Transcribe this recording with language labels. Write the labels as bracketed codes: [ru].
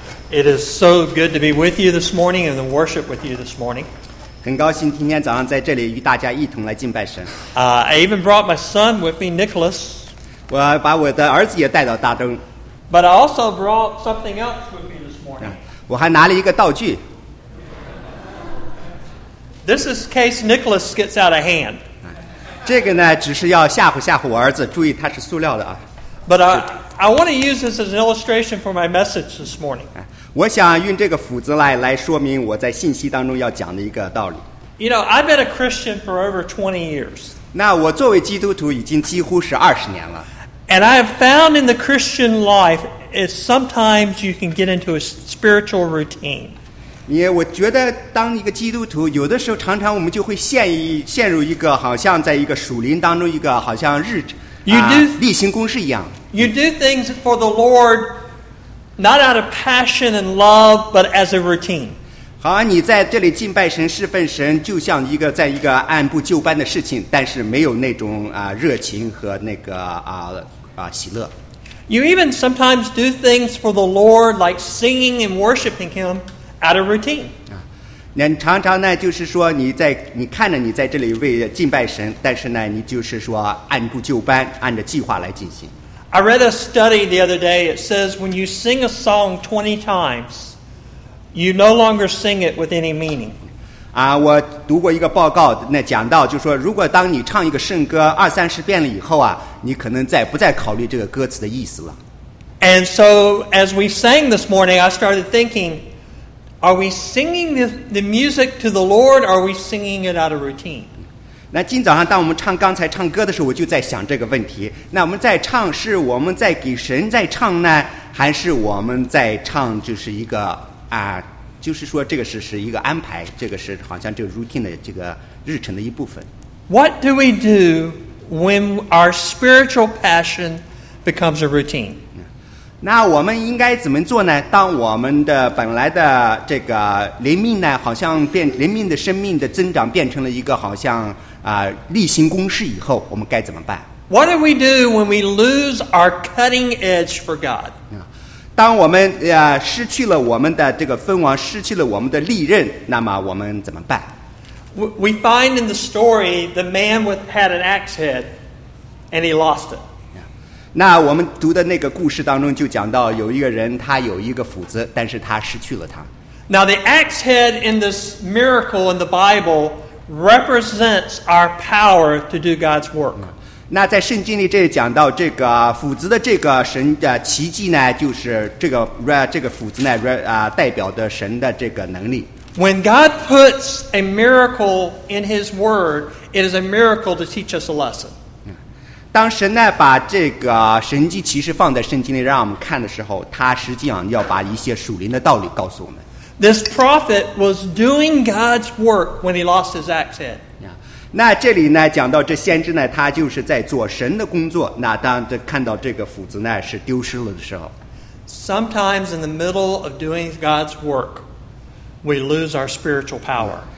[en] It is so good to be with you this morning and to worship with you this morning. [zh] 很高兴今天早上在这里与大家一同来敬拜神。 [en] I even brought my son with me, Nicholas. [zh] 我把我的儿子也带到大灯。 [en] But I also brought something else with me this morning. [zh] 我还拿了一个道具。 [en] This is case Nicholas gets out of hand. [zh] 这个呢，只是要吓唬吓唬我儿子，注意它是塑料的啊。 [en] But I want to use this as an illustration for my message this morning. [zh] 我想用这个斧子来说明我在信息当中要讲的一个道理。 [en] You know, I've been a Christian for over 20 years. [zh] 那我作为基督徒已经几乎是20年了。 [en] And I have found in the Christian life is sometimes you can get into a spiritual routine. [zh] 因为我觉得当一个基督徒有的时候常常我们就会陷入一个好像在一个属灵当中一个好像日程。例行公事一样。 [en] You do things for the Lord, not out of passion and love, but as a routine. [zh] 好，你在这里敬拜神、侍奉神，就像一个在一个按部就班的事情，但是没有那种热情和那个喜乐。 [en] You even sometimes do things for the Lord, like singing and worshiping Him, out of routine. [zh] 那常常呢，就是说你看着你在这里为敬拜神，但是呢，你就是说按部就班，按着计划来进行。 [en] I read a study the other day. It says when you sing a song 20 times, you no longer sing it with any meaning. [zh] 我读过一个报告，那讲到就是说，如果当你唱一个圣歌二三十遍了以后啊，你可能不再考虑这个歌词的意思了。 [en] And so as we sang this morning, I started thinking. Are we singing the music to the Lord, or are we singing it out of routine? [zh] 那今早上当我们唱刚才唱歌的时候，我就在想这个问题。那我们在唱，是我们在给神在唱呢，还是我们在唱就是一个就是说这个是一个安排，这个是好像这个 routine 的这个日程的一部分。 [en] What do we do when our spiritual passion becomes a routine? [zh] 那我们应该怎么做呢？当我们的本来的这个灵命呢，好像变灵命的生命的增长变成了一个好像例行公事以后，我们该怎么办 [en] ？What do we do when we lose our cutting edge for God？ [zh] 当我们失去了我们的这个锋芒，失去了我们的利刃，那么我们怎么办 [en] ？We find in the story the man with had an axe head, and he lost it. [zh] 那我们读的那个故事当中就讲到有一个人他有一个斧子但是他失去了它 [en] Now the axe head in this miracle in the Bible represents our power to do God's work [zh] 那在圣经里这里讲到这个斧子的这个神的奇迹呢就是这个斧子呢代表的神的这个能力 [en] When God puts a miracle in his word it is a miracle to teach us a lesson [zh] 当神呢把这个神迹奇事放在圣经里让我们看的时候，他实际上要把一些属灵的道理告诉我们。 [en] This prophet was doing God's work when he lost his axe head. [zh] 那这里呢讲到这先知呢，他就是在做神的工作。那当这看到这个斧子呢是丢失了的时候 [en] ，Sometimes in the middle of doing God's work, we lose our spiritual power.